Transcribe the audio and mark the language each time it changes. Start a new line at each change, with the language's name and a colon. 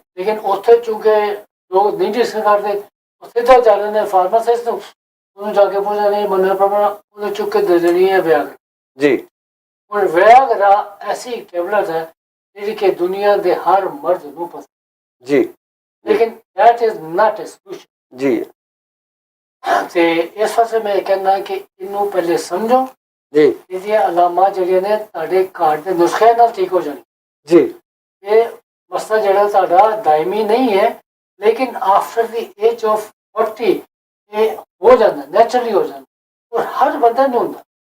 Punjabi: ਲੇਕਿਨ ਉੱਥੇ ਚੂੰਕਿ ਲੋਕ ਨਹੀਂ ਡਿਸਕਸ ਕਰਦੇ ਉੱਥੇ ਤਾਂ ਜਾਂਦੇ ਨੇ ਫਾਰਮਾਸਿਸਟ ਨੂੰ ਉਹਨੂੰ ਜਾ ਕੇ ਪੁੱਛਦੇ ਨਹੀਂ ਮੰਨਣਾ ਪ੍ਰੋਬਲਮ ਉਹਨੇ ਚੁੱਕ ਕੇ ਦੇ ਦੇਣੀ ਹੈ ਵਿਆਗ ਜੀ ਹੁਣ ਵਿਆਗਰਾ ਐਸੀ ਟੈਬਲੇਟ ਹੈ ਜਿਹੜੀ ਕਿ ਦੁਨੀਆ ਦੇ ਹਰ ਮਰਦ ਨੂੰ ਪਸੰਦ ਜੀ
English: ਲੇਕਿਨ that is not a solution ਜੀ
Punjabi: ਤੇ ਇਸ ਵਾਸਤੇ ਮੈਂ ਕਹਿੰਦਾ ਕਿ ਇਹਨੂੰ ਪਹਿਲੇ ਸਮਝੋ ਜੀ ਇਹਦੀਆਂ ਅਲਾਮਾ ਜਿਹੜੀਆਂ ਨੇ ਤੁਹਾਡੇ ਘਰ ਦੇ ਨੁਸਖੇ ਨਾਲ ਠੀਕ ਹੋ ਜਾਣੀ ਜੀ ਇਹ ਮਸਲਾ ਜਿਹੜਾ ਤੁਹਾਡਾ ਦਾਇਮੀ ਨਹੀਂ ਹੈ ਲੇਕਿਨ
English: after the age of 40
Punjabi: ਇਹ ਹੋ ਜਾਂਦਾ ਨੈਚੁਰਲੀ ਹੋ ਜਾਂਦਾ ਔਰ ਹਰ ਬੰਦੇ ਨੂੰ ਹੁੰਦਾ